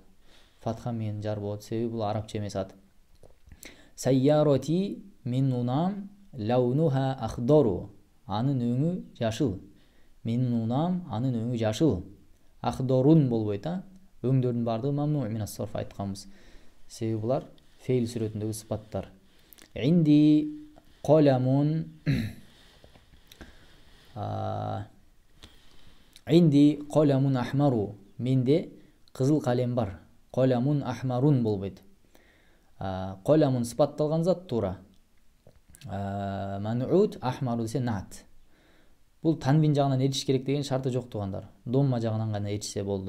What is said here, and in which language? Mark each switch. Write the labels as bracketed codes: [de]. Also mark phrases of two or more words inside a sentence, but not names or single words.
[ky] Фатха менен жар болот, себеби бул арабча эмес ат. Сайяроти мин унам [ar] لونها أخضرُ. [ky] Анын өңү жашыл. Менин унам, анын өңү жашыл. Ахдорун болбойт, өңдөрдүн бардыгы [ar] ممنوع من الصرف [ky] айтканбыз. Себеби булар фейл сүрөтүндөгү сыпаттар. [ar] عندي قلمٌ عندي قلمٌ أحمرُ. [ky] Менде кызыл калем бар. [ar] قلمٌ أحمرٌ [ky] болбойт. Qaламун сыпатталган зат туура. [ar] منعوت أحمرُ [ky] десе наат. Бул танвин жагынан эриш керек деген шарты жок тугандар. Домма жагынан гана эришсе болду.